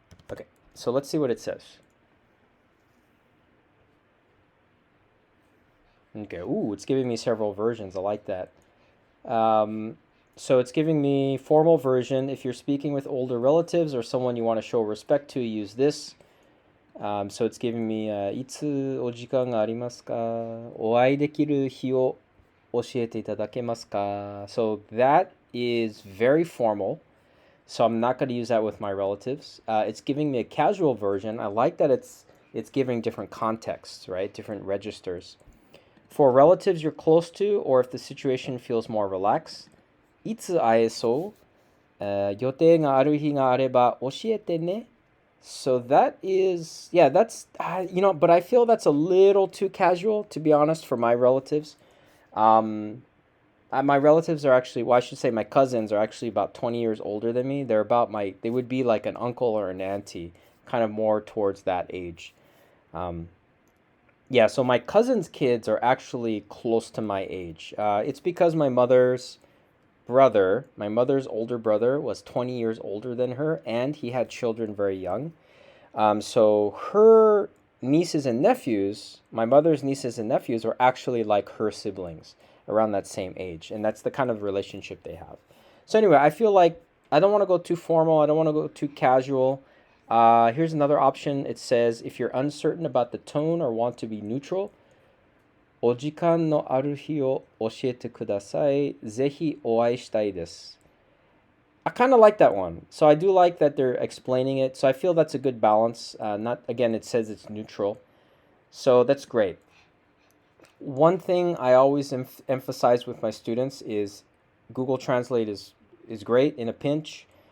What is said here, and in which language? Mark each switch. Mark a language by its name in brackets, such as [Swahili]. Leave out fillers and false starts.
[English] Okay, so let's see what it says. Okay, ooh, it's giving me several versions. I like that. So it's giving me formal version. If you're speaking with older relatives or someone you want to show respect to, use this. So it's giving me [Japanese] いつお時間がありますか？お会いできる日を教えていただけますか? [English] So that is very formal. So I'm not going to use that with my relatives. It's giving me a casual version. I like that it's giving different contexts, right? Different registers. For relatives you're close to, or if the situation feels more relaxed, [Japanese] いつ会えそう？予定がある日があれば教えてね。 [English] So that is, yeah, that's, but I feel that's a little too casual, to be honest, for my relatives. My relatives are actually, well, I should say my cousins are actually about 20 years older than me. They would be like an uncle or an auntie, kind of more towards that age. Yeah, so my cousin's kids are actually close to my age. It's because my mother's older brother was 20 years older than her, and he had children very young. So her nieces and nephews, my mother's nieces and nephews, were actually like her siblings around that same age. And that's the kind of relationship they have. So anyway, I feel like I don't want to go too formal. I don't want to go too casual. Here's another option. It says, if you're uncertain about the tone or want to be neutral, [Japanese] お時間のある日を教えてください。ぜひお会いしたいです。 [English] I kind of like that one. So I do like that they're explaining it. So I feel that's a good balance. It says it's neutral. So that's great. One thing I always emphasize with my students is Google Translate is great in a pinch.